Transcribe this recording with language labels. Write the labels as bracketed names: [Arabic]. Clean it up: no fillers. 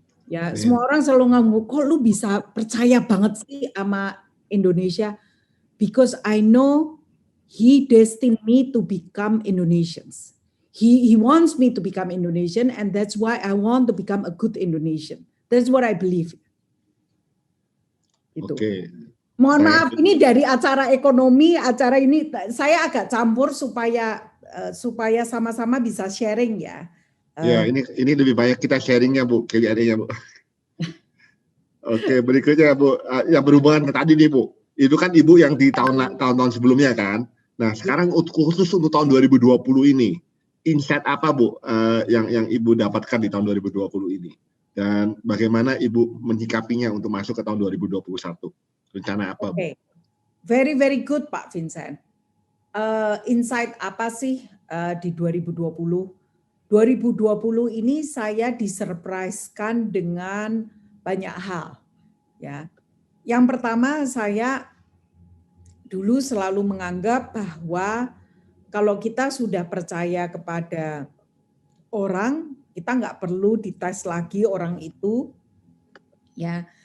[Indonesian] Ya, semua orang selalu ngomong, kok lu bisa percaya banget sih sama Indonesia? [English] Because I know He destined me to become Indonesians. He wants me to become Indonesian, and that's why I want to become a good Indonesian. That's what I believe. [Indonesian] Gitu. Mohon maaf, ini dari acara ekonomi, acara ini saya agak campur supaya sama-sama bisa sharing ya. Ya, ini lebih banyak kita sharingnya Bu, kelihatannya Bu. Oke, berikutnya Bu, yang berhubungan ke tadi nih Bu. Itu kan Ibu yang di tahun-tahun sebelumnya kan. Nah, sekarang khusus untuk tahun 2020 ini, insight apa Bu yang Ibu dapatkan di tahun 2020 ini? Dan bagaimana Ibu menyikapinya untuk masuk ke tahun 2021? Rencana apa Bu? [English] Very, very good Pak Vincent. [Indonesian] Insight apa sih di 2020? 2020 ini saya disurprise-kan dengan banyak hal. Ya. Yang pertama, saya dulu selalu menganggap bahwa kalau kita sudah percaya kepada orang, kita nggak perlu dites lagi orang itu, ya.